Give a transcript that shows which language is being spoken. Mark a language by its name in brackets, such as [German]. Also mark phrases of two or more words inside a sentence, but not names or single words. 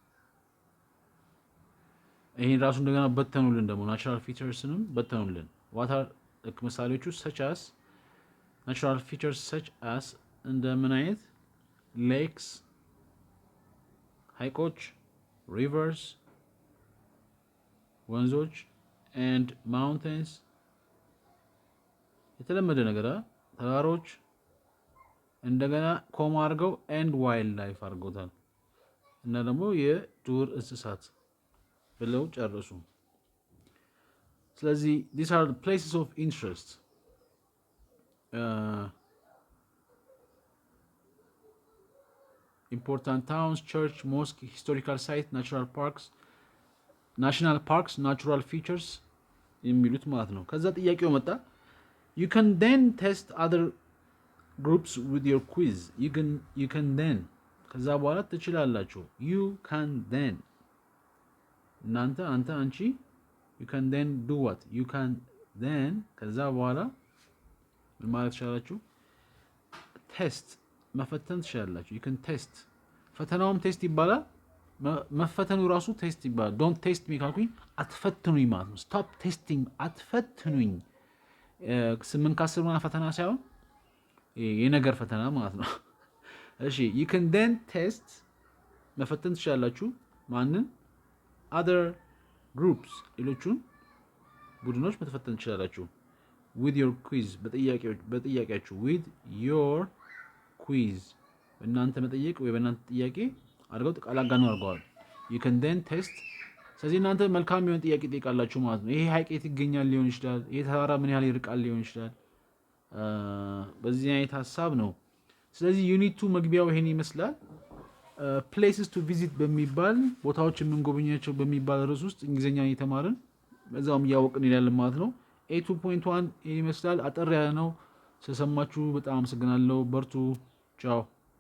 [Amharic] ይሄን ራሱ እንደገና በተኑልን ደግሞ [English] natural features [Amharic] በተኑልን። ዋታር ምሳሌዎቹ [English] such as natural features such as [Amharic] እንደምን አይነት ሌክስ ሐይቆች ሪቨርስ ወንዞች [English] and mountains [Amharic] የተለመደ ነገር ተራሮች እንደገና ኮማ አድርገው [English] and wild life [Amharic] አድርገውታል እና ደግሞ የዱር እንስሳት ብለው ጨርሱ። [English] ስለዚህ these are the places of interest important towns church mosque historical site natural parks national parks natural features [Amharic] የሚሉት ማለት ነው። ከዛ ጥያቄው መጣ [English] you can then test other groups with your quiz you can then [Amharic] ከዛ በኋላ ትችላላችሁ [English] you can then [Amharic] እናንተ አንተ አንቺ [English] you can then do what you can then [Amharic] ከዛ በኋላ ምን ማለት ትችላላችሁ ቴስት መፈተን ትችላላችሁ [English] you can test [Amharic] ፈተናውም ቴስት ይባላል መፈተኑ ራሱ ቴስት ይባላል [English] don't test me [Amharic] ካልኩኝ አትፈትኑኝ ማለት ነው [English] stop testing [Amharic] አትፈትኑኝ 8 ከ10 ምናምን ፈተና ሳይሆን የነገር ፈተና ማለት ነው እሺ [English] you can then test [Amharic] መፈተን ትችላላችሁ ማንን [English] other groups [Amharic] ሌሎቹን ቡድኖች መፈተን ትችላላችሁ [English] with your quiz [Amharic] በጥያቄያችሁ [English] with your quiz [Amharic] እናንተ መጠየቅ ወይ በእናንተ ጥያቄ አድርገው ተቃላጋኑ አድርገዋል [English] you can then [Amharic] test ስለዚህ እናንተ መልካም የሆነ ጥያቄ ጠይቃላችሁ ማለት ነው ይሄ ሐይቅ የት ይገኛል ሊሆን ይችላል ይሄ ተራራ ምን ያህል ይርቃል ሊሆን ይችላል በዚህ አይነት ሐሳብ ነው ስለዚህ ዩኒት 2 መግቢያው ይሄን ይመስላል [English] places to visit [Amharic] በሚባል ቦታዎች የምንጎበኛቸው በሚባል ርዕስ ውስጥ እንግሊዘኛ እየተማርን በዛውም እያወቅን ይላል ማለት ነው A2.1 ይሄን ይመስላል አጠር ያለ ነው ስለሰማችሁ በጣም አመሰግናለሁ በርቱ ቻው